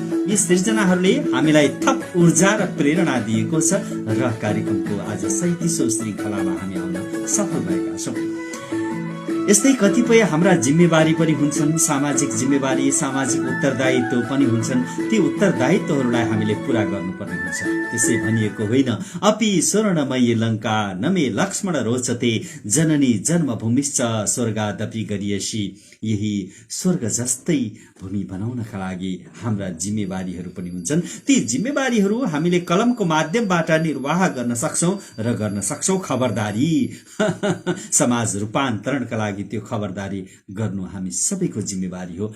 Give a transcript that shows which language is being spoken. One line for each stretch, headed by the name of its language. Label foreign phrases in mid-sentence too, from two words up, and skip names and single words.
Nepali: यी सिर्जनाहरूले हामीलाई थप ऊर्जा र प्रेरणा दिएको छ र कार्यक्रमको आज 37औं श्रृङ्खलामा हामी आउन सफल भएका छौँ। यस्तै कतिपय हाम्रा जिम्मेवारी पनि हुन्छन्। सामाजिक जिम्मेवारी, सामाजिक उत्तरदायित्व पनि हुन्छन्। ती उत्तरदायित्वहरूलाई हामीले पूरा गर्नुपर्ने हुन्छ। त्यसै भनिएको होइन,
Sanskrit: अपि स्वर्णमयी लङ्का नमे लक्ष्मण रोचते जननी जन्मभूमिश्च स्वर्गादपि गरियसी।
Nepali: यही स्वर्ग जस्तै भूमि बनाउनका लागि हाम्रा जिम्मेवारीहरू पनि हुन्छन्। ती जिम्मेवारीहरू हामीले कलमको माध्यमबाट निर्वाह गर्न सक्छौं र गर्न सक्छौं खबरदारी। समाज रूपान्तरणका लागि त्यो खबरदारी गर्नु हामी सबैको जिम्मेवारी हो।